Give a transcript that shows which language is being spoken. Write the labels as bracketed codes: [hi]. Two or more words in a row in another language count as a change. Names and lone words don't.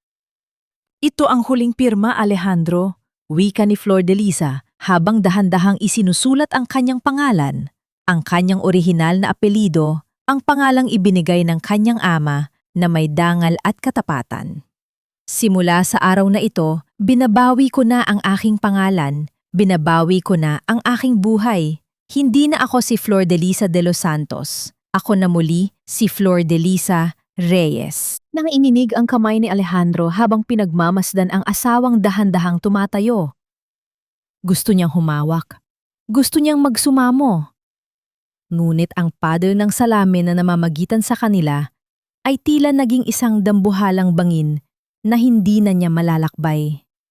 [tl] Ito ang huling pirma, Alejandro, wika ni Flordelisa habang dahan-dahang isinusulat ang kanyang pangalan, ang kanyang orihinal na apelido, ang pangalang ibinigay ng kanyang ama na may dangal at katapatan. Simula sa araw na ito, binabawi ko na ang aking pangalan, binabawi ko na ang aking buhay. Hindi na ako si Flordelisa de los Santos. Ako na muli si Flordelisa Reyes. Nang ininig ang kamay ni Alejandro habang pinagmamasdan ang asawang dahan-dahang tumatayo. Gusto niyang humawak. Gusto niyang magsumamo. Ngunit ang pader ng salamin na namamagitan sa kanila ay tila naging isang dambuhalang bangin na hindi na niya malalakbay.